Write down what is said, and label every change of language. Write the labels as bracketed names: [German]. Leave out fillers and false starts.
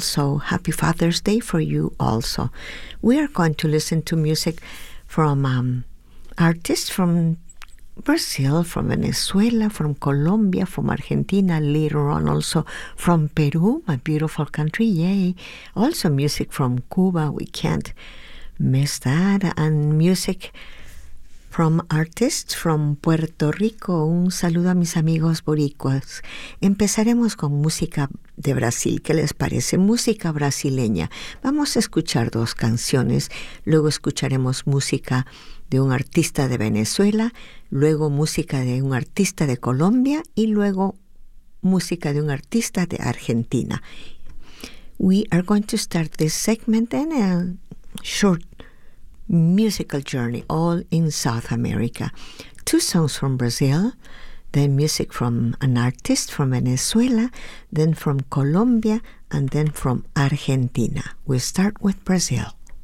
[English] So happy Father's Day for you also. We are going to listen to music from artists from Brazil, from Venezuela, from Colombia, from Argentina, later on also from Peru, my beautiful country, yay. Also music from Cuba, we can't miss that. And music from artists from Puerto Rico. [Spanish] Un saludo a mis amigos boricuas. Empezaremos con música de Brasil. ¿Qué les parece? Música brasileña. Vamos a escuchar dos canciones. Luego escucharemos música de un artista de Venezuela. Luego música de un artista de Colombia. Y luego música de un artista de Argentina. [English] We are going to start this segment in a short musical journey, all in South America. Two songs from Brazil, then music from an artist from Venezuela, then from Colombia, and then from Argentina. We'll start with Brazil.